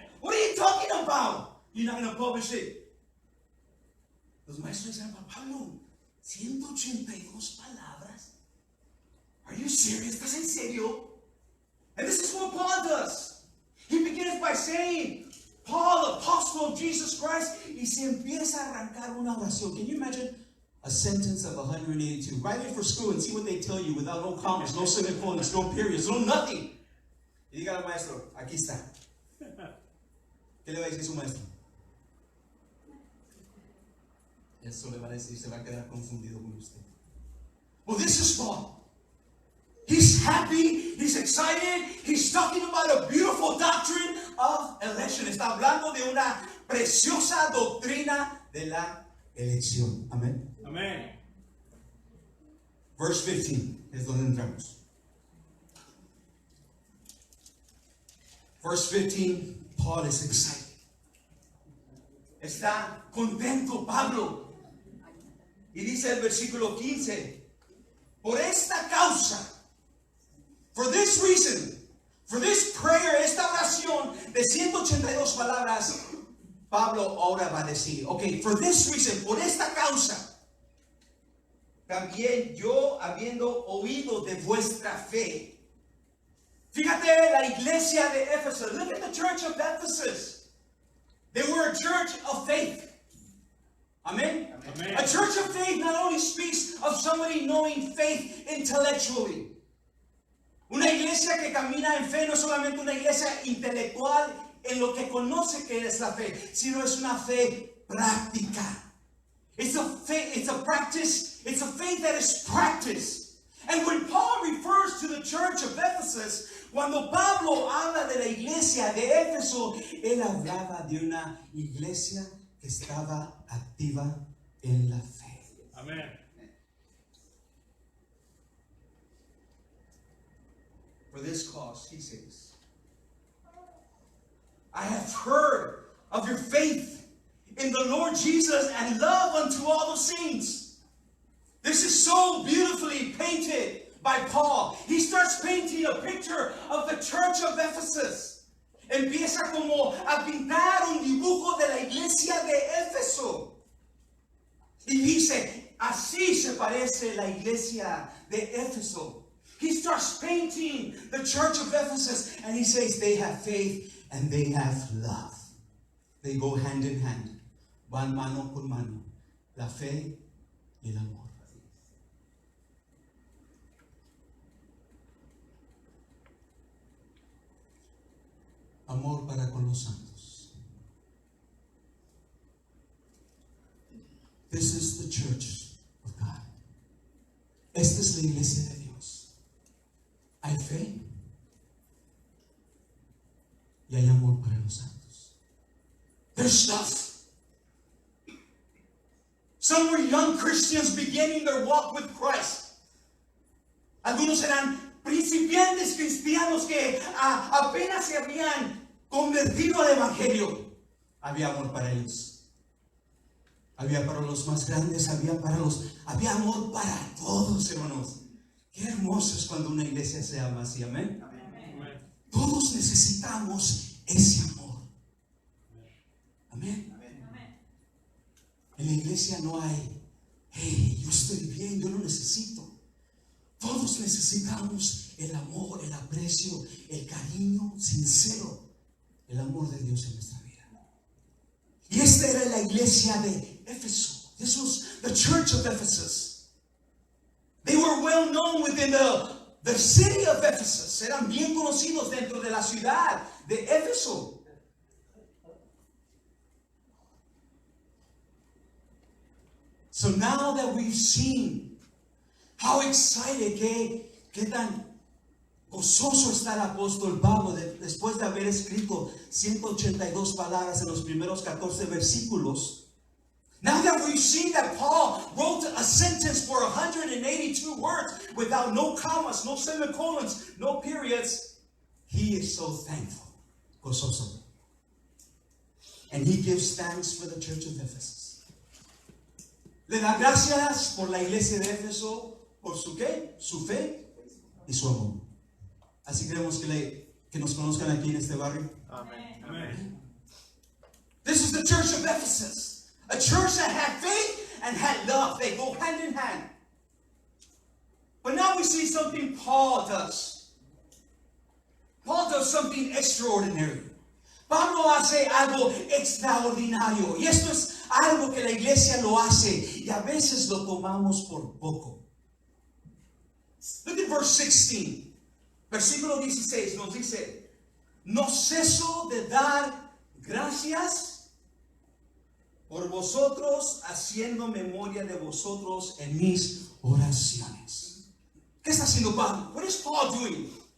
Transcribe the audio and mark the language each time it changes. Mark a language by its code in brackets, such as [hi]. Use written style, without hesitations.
[en] What are you talking about? You're not going to publish it. [es] Los maestros decían, Pablo, 182 palabras. [en] Are you serious? [es] ¿Estás en serio? [en] And this is what Paul does. He begins by saying, Paul, apostle of Jesus Christ, [es] y se empieza a arrancar una oración. [en] Can you imagine a sentence of 182? Write it for school and see what they tell you without no commas, no semicolons, no periods, no nothing. [es] Y diga al maestro, aquí está. ¿Qué le va a decir su maestro? Eso le va a decir, se va a quedar confundido con usted. [en] Well, this is Paul. He's happy, he's excited, he's talking about a beautiful doctrine of election. [es] Está hablando de una preciosa doctrina de de la elección. Amén. Amén. [en] Verse 15 [es] es donde entramos. [en] Verse 15, Paul is excited. [es] Está contento Pablo. Y dice el versículo 15, por esta causa, [en] for this reason, for this prayer, [es] esta oración de 182 palabras, Pablo ahora va a decir, [en] ok, for this reason, [es] por esta causa, también yo habiendo oído de vuestra fe. Fíjate la iglesia de Éfeso. [en] Look at the church of Ephesus. They were a church of faith. Amen? Amen. A church of faith not only speaks of somebody knowing faith intellectually. [es] Una iglesia que camina en fe no es solamente una iglesia intelectual en lo que conoce que es la fe, sino es una fe práctica. [en] It's a faith, it's a practice, it's a faith that is practiced. And when Paul refers to the church of Ephesus, [es] cuando Pablo habla de la iglesia de Éfeso, él hablaba de una iglesia que estaba activa en la fe. Amén. [en] For this cause, he says, I have heard of your faith in the Lord Jesus and love unto all the saints. This is so beautifully painted by Paul. He starts painting a picture of the church of Ephesus. [es] Empieza como a pintar un dibujo de la iglesia de Éfeso. Y dice, así se parece la iglesia de Éfeso. [en] He starts painting the church of Ephesus and he says they have faith and they have love. They go hand in hand. [es] Van mano con mano. La fe y el amor. Amor para con los santos. [en] This is the church of God. [es] Esta es la iglesia de Dios. Hay fe y hay amor para los santos. [en] There's stuff. Some were young Christians beginning their walk with Christ. [es] Algunos eran principiantes cristianos que apenas se habían convertido al evangelio. Había amor para ellos. Había para los más grandes, había amor para todos, hermanos. Qué hermoso es cuando una iglesia se ama así, amén. Amén. Todos necesitamos ese amor. Amén. En la iglesia no hay, hey, yo estoy bien, yo lo necesito. Todos necesitamos el amor, el aprecio, el cariño sincero, el amor de Dios en nuestra vida. Y esta era la iglesia de Éfeso. [en] This was the church of Ephesus. They were well known within the city of Ephesus. [es] Eran bien conocidos dentro de la ciudad de Éfeso. [en] So now that we've seen how excited, [es] qué tan gozoso está el apóstol Pablo después de haber escrito 182 palabras en los primeros 14 versículos. [en] Now that we've seen that Paul wrote a sentence for 182 words without no commas, no semicolons, no periods, he is so thankful, [es] gozoso. [en] And he gives thanks for the church of Ephesus. [es] Le da gracias por la iglesia de Éfeso, por su ¿qué? Su fe y su amor. Así queremos que nos conozcan aquí en este barrio. Amén. Amén. [en] This is the church of Ephesus. A church that had faith and had love. They go hand in hand. But now we see something Paul does. Paul does something extraordinary. [es] Pablo hace algo extraordinario. Y esto es algo que la iglesia lo hace. Y a veces lo tomamos por poco. [en] Look at verse 16. [es] Versículo 16 nos dice: no ceso de dar gracias por vosotros, haciendo memoria de vosotros en mis oraciones. ¿Qué está haciendo Pablo? [en] What is Paul doing?